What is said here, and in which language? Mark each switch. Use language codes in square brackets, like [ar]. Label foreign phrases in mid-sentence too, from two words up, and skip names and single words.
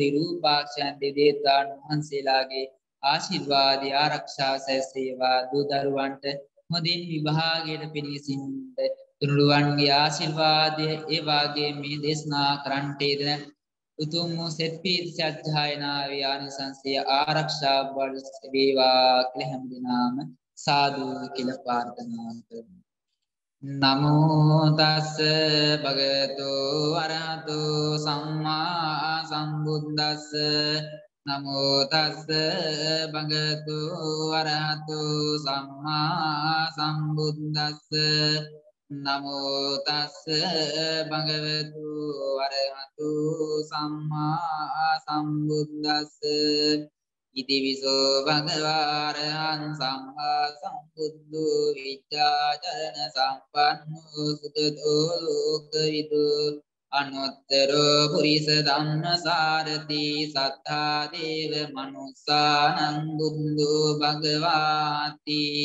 [si] රූපාක්ෂයන් දෙවියන් වහන්සේලාගේ ආශිර්වාදය ආරක්ෂා සැලසේවා දූ දරුවන්ට හොඳින් විභාගයට පෙනී සිටින්නට තුනුරුවන්ගේ ආශිර්වාදය ඒ වාගේ මේ දේශනා කරන්ට යෙදෙන උතුම් වූ සෙත් පීත් සත්‍යයනාවේ ආනිසංසය ආරක්ෂා වේවා කියලා හැම දිනම සාදු කියලා ප්‍රාර්ථනා කරමු. [pi] නමෝ තස් භගවතු අරහතු සම්මා සම්බුද්දස්ස නමෝ තස් භගවතු අරහතු සම්මා සම්බුද්දස්ස නමෝ තස් භගවතු අරහතු සම්මා සම්බුද්දස්ස ඉති විසෝ භගවාරහං සම්මා සම්බුද්ධෝ විචාචරණ සම්පන්නෝ සුතතෝ ලෝකවිදු අනුත්තරෝ පුරිස ධම්මසාරති සත්තා දේව මනුස්සානං බුද්ධෝ භගවාති